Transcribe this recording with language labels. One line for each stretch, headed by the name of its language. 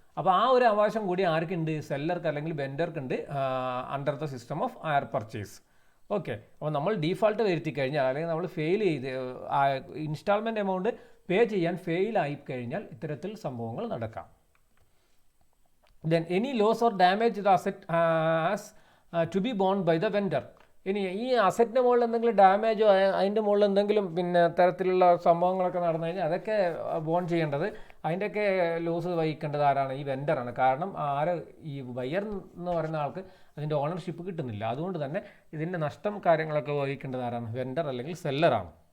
Malayalam: അപ്പോൾ ആ ഒരു അവകാശം കൂടി ആർക്കുണ്ട്? സെല്ലർക്ക് അല്ലെങ്കിൽ വെൻഡർക്കുണ്ട്
English: Under the system of hire purchase.
Malayalam: Okay, അപ്പോൾ നമ്മൾ ഡീഫാൾട്ട് വരുത്തി കഴിഞ്ഞാൽ അല്ലെങ്കിൽ നമ്മൾ ഫെയിൽ ചെയ്ത് ഇൻസ്റ്റാൾമെൻറ്റ് എമൗണ്ട് പേ ചെയ്യാൻ ഫെയിലായി കഴിഞ്ഞാൽ ഇത്തരത്തിൽ സംഭവങ്ങൾ നടക്കാം.
English: Then any loss or damage the asset has to be borne by the vendor.
Malayalam: ഇനി ഈ അസറ്റിൻ്റെ മുകളിൽ എന്തെങ്കിലും ഡാമേജോ അതിൻ്റെ മുകളിൽ എന്തെങ്കിലും പിന്നെ തരത്തിലുള്ള സംഭവങ്ങളൊക്കെ നടന്നു കഴിഞ്ഞാൽ അതൊക്കെ ബോൺ ചെയ്യേണ്ടത്, അതിൻ്റെയൊക്കെ ലോസ് വഹിക്കേണ്ടത് ആരാണ്? ഈ വെൻഡറാണ്. കാരണം ഈ ബയർ എന്ന് പറയുന്ന ആൾക്ക് അതിൻ്റെ ഓണർഷിപ്പ് കിട്ടുന്നില്ല. അതുകൊണ്ട് തന്നെ ഇതിൻ്റെ നഷ്ടം കാര്യങ്ങളൊക്കെ വഹിക്കേണ്ടത് ആരാണ്? വെൻഡർ അല്ലെങ്കിൽ സെല്ലറാണ്.